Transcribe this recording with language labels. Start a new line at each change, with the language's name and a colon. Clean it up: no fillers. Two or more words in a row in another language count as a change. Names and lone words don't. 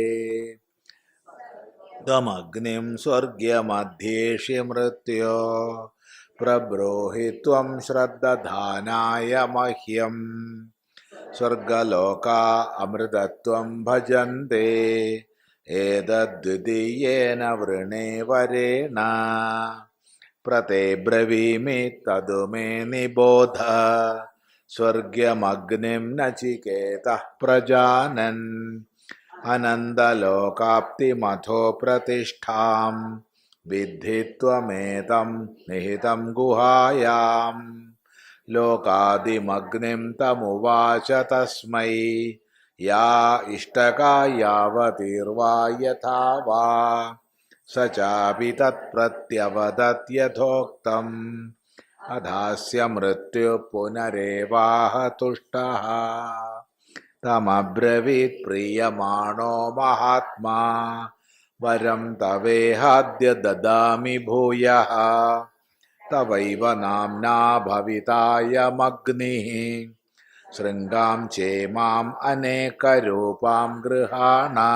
Sanskrit: तमग्निं स्वर्ग्यमध्येषि मृत्यो प्रब्रूहि त्वं श्रद्दधानाय मह्यम् स्वर्गलोका अमृतत्वं भजन्ते एतद्द्वितीयेन वृणे वरेण प्रते ब्रवीमि तदु मे निबोध स्वर्ग्यमग्निं नचिकेतः प्रजानन् अनन्तलोकाप्तिमथो प्रतिष्ठां വിദ്ധി ത്വമേതം നിഹിതം ഗുഹായാം ലോകാദിമഗ്നിം തമുവാച തസ്മൈ യാ ഇഷ്ടകായാവതീർവാ യഥാ വാ സ ചാപി തത്പ്രത്യവദത്യഥോക്തം അധാസ്യ മൃത്യു പുനരേവാഹ തുഷ്ടഃ തമബ്രവീത് പ്രീയമാണോ മഹാത്മാ വരം തവേഹാദ്യ ദദാമി ഭൂയഃ തവൈവ നാംനാ ഭവിതായമഗ്നിഃ ശൃംഗാം ചേമാം അനേകരൂപാം ഗൃഹാണ